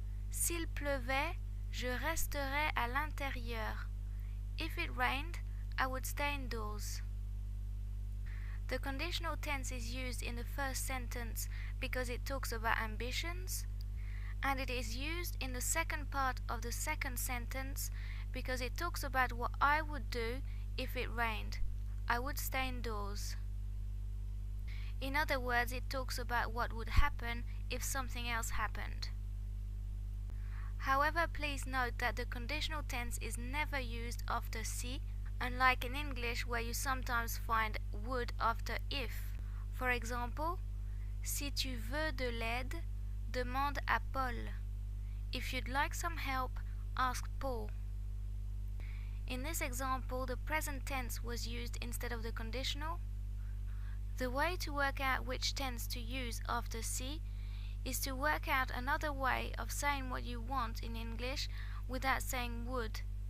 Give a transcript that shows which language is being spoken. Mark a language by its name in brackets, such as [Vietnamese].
[French] S'il pleuvait, je resterais à l'intérieur. [English] If it rained, I would stay indoors. The conditional tense is used in the first sentence because it talks about ambitions, and it is used in the second part of the second sentence because it talks about what I would do if it rained. I would stay indoors. In other words, it talks about what would happen if something else happened. However, please note that the conditional tense is never used after si, unlike in English where you sometimes find would after if. For example, [French] si tu veux de l'aide, demande à Paul. [English] If you'd like some help, ask Paul. In this example, the present tense was used instead of the conditional. The way to work out which tense to use after si is to work out another way of saying what you want in English without saying would.